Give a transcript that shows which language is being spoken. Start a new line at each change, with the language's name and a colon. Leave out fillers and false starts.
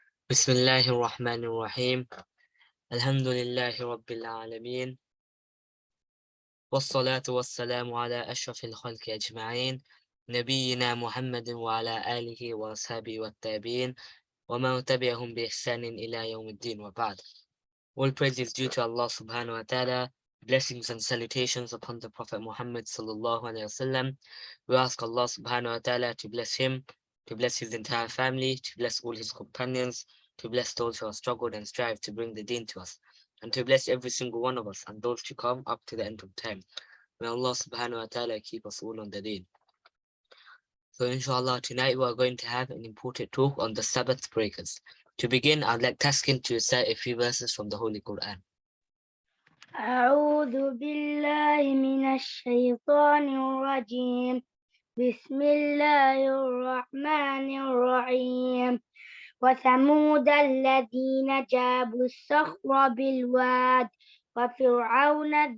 Arabic: بسم الله الرحمن الرحيم. الحمد لله رب العالمين، والصلاة والسلام على أشرف الخلق أجمعين، نبينا محمد وعلى آله وأصحابه والتابعين ومن تبعهم بإحسان إلى يوم الدين وبعد.
English: All praise is due to Allah subhanahu wa ta'ala. Blessings and salutations upon the Prophet Muhammad sallallahu alaihi wasallam. We ask Allah subhanahu wa ta'ala to bless him, to bless his entire family, to bless all his companions, to bless those who have struggled and strive to bring the deen to us, and to bless every single one of us and those to come up to the end of time. May Allah subhanahu wa ta'ala keep us all on the deen. So inshallah, tonight we are going to have an important talk on the Sabbath breakers. To begin, I'd like Taskin to recite a few verses from the Holy Quran.
Arabic: أعوذ بالله من الشيطان الرجيم بسم الله الرحمن الرحيم وثمود الذين جابوا الصخر بالواد وفرعون